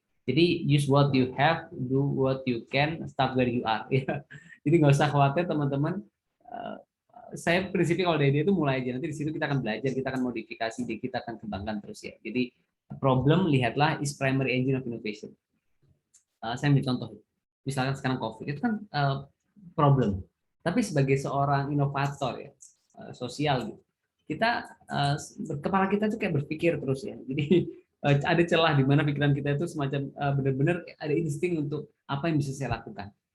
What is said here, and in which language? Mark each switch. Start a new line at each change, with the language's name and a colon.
English: Jadi use what you have, do what you can, start where you are.
Indonesian: Jadi nggak usah khawatir teman-teman. Saya prinsipnya kalau dari dia itu mulai aja, nanti di situ kita akan belajar, kita akan modifikasi, kita akan kembangkan terus ya.
English: Jadi problem lihatlah is primary engine of innovation.
Indonesian: Saya ambil contoh, misalkan sekarang COVID itu kan problem, tapi sebagai seorang inovator ya sosial gitu, kita kepala kita tuh kayak berpikir terus ya. Jadi ada celah di mana pikiran kita itu semacam benar-benar ada insting untuk apa yang bisa saya lakukan.